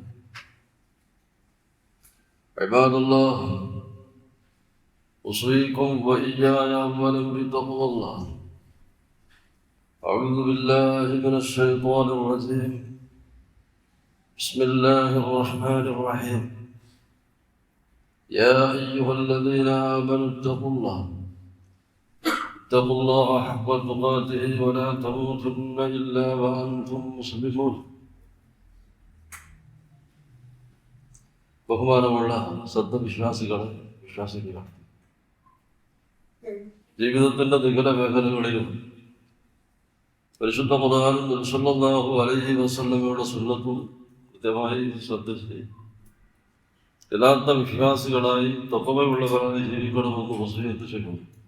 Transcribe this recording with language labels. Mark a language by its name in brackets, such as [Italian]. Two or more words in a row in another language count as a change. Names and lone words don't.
[Arabic] عباد الله أوصيكم وإياي أولا بتقوى الله أعوذ بالله من الشيطان الرجيم بسم الله الرحمن الرحيم يا أيها الذين آمنوا اتقوا الله حق تقاته ولا تموتن إلا وأنتم مسلمون [Malayalam] ബഹുമാനമുള്ള സദ്വിശ്വാസികളെ ജീവിതത്തിൻ്റെ വികല മേഖലകളിലും പരിശുദ്ധ ഖുർആനും സല്ലല്ലാഹു അലൈഹി വസല്ലമയുടെ സുന്നത്തും കൃത്യമായി ശ്രദ്ധിച്ച് യഥാർത്ഥ വിശ്വാസികളായി തഖ്വയുള്ളവരായി ജീവിക്കണമെന്ന് വസിയത്ത് ചെയ്യുന്നു.